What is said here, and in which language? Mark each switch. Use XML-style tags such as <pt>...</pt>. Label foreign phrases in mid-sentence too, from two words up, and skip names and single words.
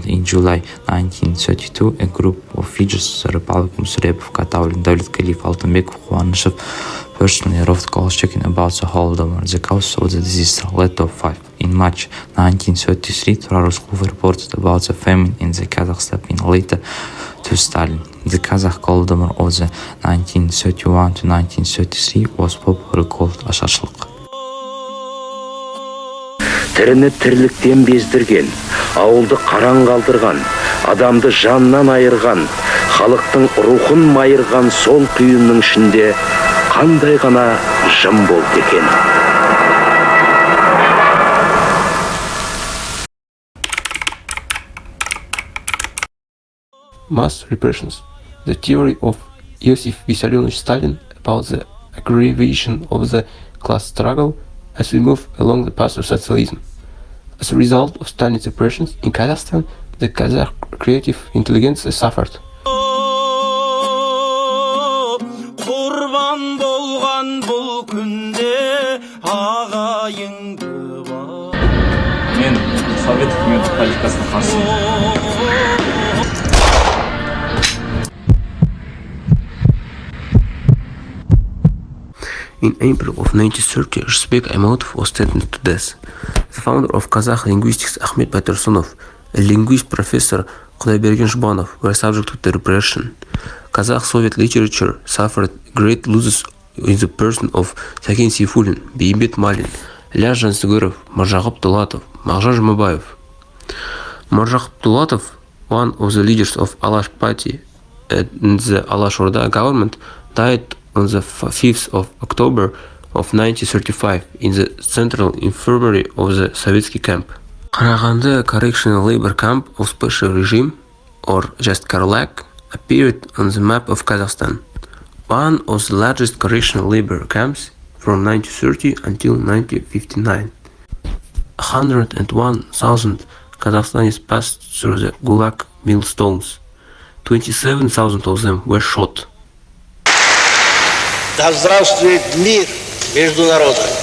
<en>In July 1932, a group of figures, the Republic Musrepov, Katavlin, Davlet Khalif, Altanbekov, Khuanishев, personally wrote Kolchak about the Holodomor, the cause of the disaster, letter of 5. In March 1933, Traroskov reported about the famine in the Kazakh steppe in letter to Stalin. The Kazakh Holodomor of the 1931 to 1933 was popularly called Ashashlik.</en> <kk>Тіріні тірліктен бездірген, ауылды қараң қалдырған, адамды жаннан айырған, халықтың рухын майырған сол күйіннің ішінде қандай ғана жым болды екен.</kk> <en>Mass repressions. The theory of Iosif Vissarionovich Stalin about the aggravation of the class struggle as we move along the path of socialism. As a result of Stalin's repressions in Kazakhstan, the Kazakh creative intelligence suffered.</en> <kk>Мен Совет үкіметі политикасына қарсымын.</kk> <en>In April of 1930, Rshbek Aymatov was sentenced to death. The founder of Kazakh linguistics Ahmet Batursunov, a linguist professor Kudaybergen Shbanov were subject to the repression. Kazakh Soviet literature suffered great losses in the person of Saken Seyfulin, Beimbet Malin, Ilyas Jансүгіров, Marjaqub Dulatov, Maqjar Jumabayev. Marjaqub Dulatov, one of the leaders of Alash party and the Alash Orda government, died on the 5th of October of 1935 in the central infirmary of the Sovietsky camp. Karaganda Correctional Labor Camp of Special Regime, or just Karlak, appeared on the map of Kazakhstan, one of the largest correctional labor camps from 1930 until 1959. 101,000 Kazakhstanis passed through the Gulag millstones. 27,000 of them were shot.</en> <ru>Да здравствует мир между народами.</ru>